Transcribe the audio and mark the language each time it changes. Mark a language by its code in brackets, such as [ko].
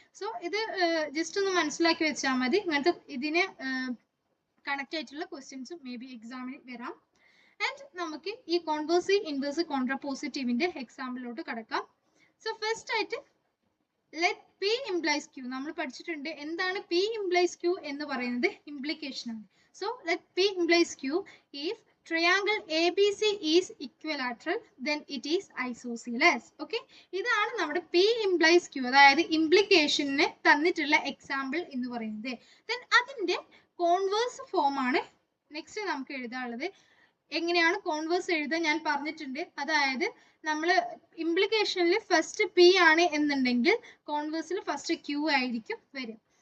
[ml] So ഇത് just ഒന്ന് മനസ്സിലാക്കി വെച്ചാൽ മതി. ഇങ്ങനത്തെ ഇതിന് കണക്ട് ആയിട്ടുള്ള ക്വസ്റ്റ്യൻസും മേ ബി എക്സാമിന് വരാം. ആൻഡ് നമുക്ക് ഈ കോൺവേഴ്സ്, ഇൻവേഴ്സ്, കോൺട്രാപോസിറ്റീവിന്റെ എക്സാമ്പിളിലോട്ട് കടക്കാം. സോ ഫസ്റ്റ് ആയിട്ട് ലെറ്റ് പി ഇംപ്ലൈസ് ക്യൂ നമ്മൾ പഠിച്ചിട്ടുണ്ട്. എന്താണ് പി ഇംപ്ലൈസ് ക്യൂ എന്ന് പറയുന്നത്? ഇംപ്ലിക്കേഷൻ ആണ്. [en] So let P implies Q if triangle ABC is equilateral then it is isosceles. [ml] Okay, ഇതാണ് നമ്മുടെ P implies Q, അതായത് ഇംപ്ലിക്കേഷന് തന്നിട്ടുള്ള എക്സാമ്പിൾ എന്ന് പറയുന്നത്. then അതിന്റെ കോൺവേഴ്സ് ഫോം ആണ് നെക്സ്റ്റ് നമുക്ക് എഴുതാനുള്ളത്. എങ്ങനെയാണ് കോൺവേഴ്സ് എഴുതാൻ ഞാൻ പറഞ്ഞിട്ടുണ്ട്. അതായത് നമ്മൾ ഇംപ്ലിക്കേഷനിൽ ഫസ്റ്റ് പി ആണ് എന്നുണ്ടെങ്കിൽ കോൺവേഴ്സിൽ ഫസ്റ്റ് ക്യൂ ആയിരിക്കും വരും.